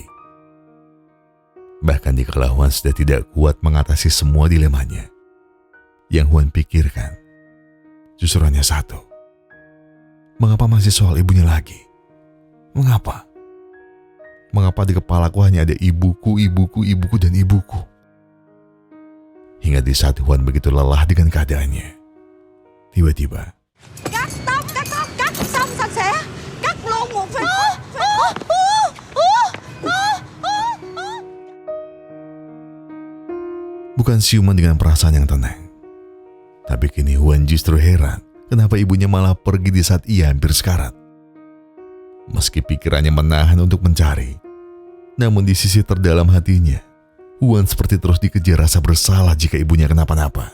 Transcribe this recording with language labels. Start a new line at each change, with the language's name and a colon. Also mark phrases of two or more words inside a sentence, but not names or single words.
Indonesian: Bahkan dikala Juan sudah tidak kuat mengatasi semua dilemanya, yang Juan pikirkan justru hanya satu. Mengapa masih soal ibunya lagi? Mengapa? Mengapa di kepalaku hanya ada ibuku, ibuku, ibuku, dan ibuku? Hingga di saat Juan begitu lelah dengan keadaannya, tiba-tiba
Vietnamese: Cắt tóc, cắt xong sạch sẽ. Cắt luôn một phim.
Indonesian: bukan siuman dengan perasaan yang tenang. Tapi kini Juan justru heran kenapa ibunya malah pergi di saat ia hampir sekarat. Meski pikirannya menahan untuk mencari, namun di sisi terdalam hatinya, Juan seperti terus dikejar rasa bersalah jika ibunya kenapa-napa.